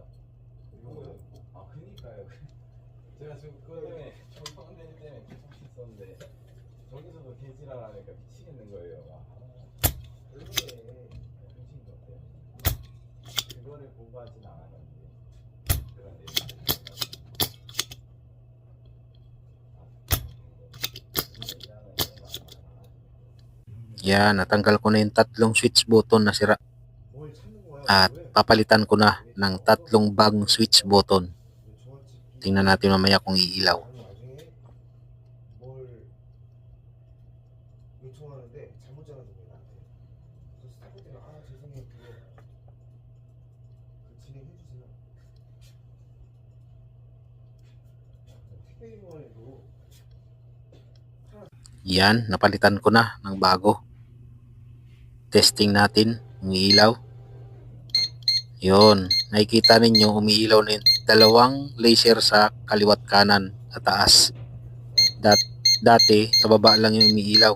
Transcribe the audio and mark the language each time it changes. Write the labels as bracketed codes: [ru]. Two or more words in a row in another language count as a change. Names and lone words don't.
[ko] 이거는 그니까요. 제가 지금 그거 때문에 저 포함되는 때문에 계속 있었는데 저기서도 개지랄하니까 미치겠는 거예요. 왜 그래? 정신이 없대요. 그거를 공부하진 않았는데 그런 내용들. [tl] Yan, natanggal ko na yung 3 [en] switch button [tl] na sira. [ko] 뭘 찾는 거야? [tl] At papalitan ko na ng 3 bagong [en] switch button. [tl] Tingnan natin mamaya kung iilaw. [ko] 나중에 뭘 요청하는데 잘못 전화준 거야 나한테. 그래서 스타프들이 죄송해요 그거 진행해 주세요. 택배인원에도 [tl] Yan, napalitan ko na ng bago. Testing natin, umiilaw. Yun, nakikita ninyo umiilaw na yung 2 laser sa kaliwat kanan sa taas. Dati, sa baba lang yung umiilaw.